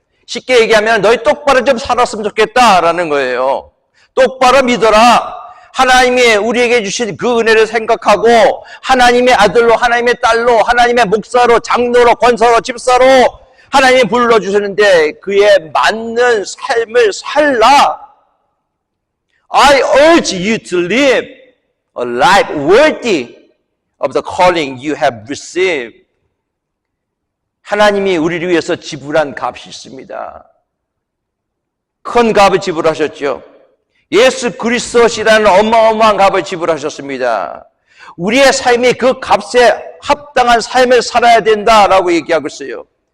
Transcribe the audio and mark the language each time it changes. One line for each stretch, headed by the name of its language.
Korean: 쉽게 얘기하면 너희 똑바로 좀 살았으면 좋겠다라는 거예요. 똑바로 믿어라. 하나님이 우리에게 주신 그 은혜를 생각하고 하나님의 아들로, 하나님의 딸로, 하나님의 목사로, 장로로, 권사로, 집사로 하나님이 불러주셨는데 그에 맞는 삶을 살라.
English: I urge you to live a life worthy of the calling you have received.
Korean: 하나님이 우리를 위해서 지불한 값이 있습니다. 큰 값을 지불하셨죠. 예수 그리스도시라는 어마어마한 값을 지불하셨습니다. 우리의 삶이 그 값에 합당한 삶을 살아야 된다라고 얘기하고 있어요.